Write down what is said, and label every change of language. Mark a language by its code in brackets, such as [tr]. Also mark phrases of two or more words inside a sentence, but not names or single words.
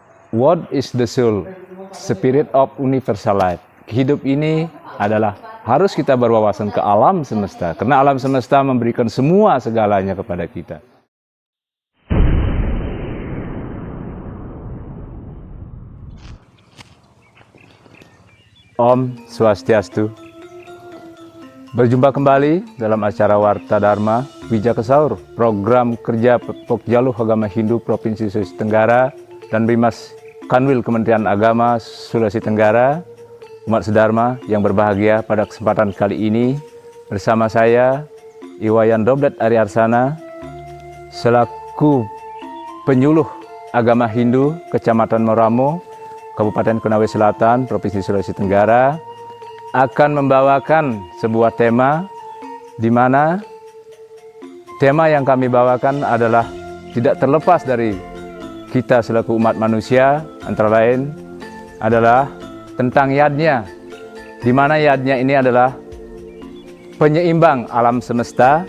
[en] What is the soul? Spirit of universal life. [id] Hidup ini adalah harus kita berwawasan ke alam semesta, karena alam semesta memberikan semua segalanya kepada kita. Om Swastiastu. Berjumpa kembali dalam acara Warta Dharma Wijaka Sahur, program kerja Pokjaluh Agama Hindu Provinsi Sulawesi Tenggara dan Bimas Kanwil Kementerian Agama Sulawesi Tenggara. Umat sedharma yang berbahagia, pada kesempatan kali ini bersama saya Iwayan Dobdat Aryarsana selaku penyuluh agama Hindu Kecamatan Moramo, Kabupaten Konawe Selatan, Provinsi Sulawesi Tenggara, akan membawakan sebuah tema di mana tema yang kami bawakan adalah tidak terlepas dari kita selaku umat manusia, antara lain adalah tentang yadnya, di mana yadnya ini adalah penyeimbang alam semesta.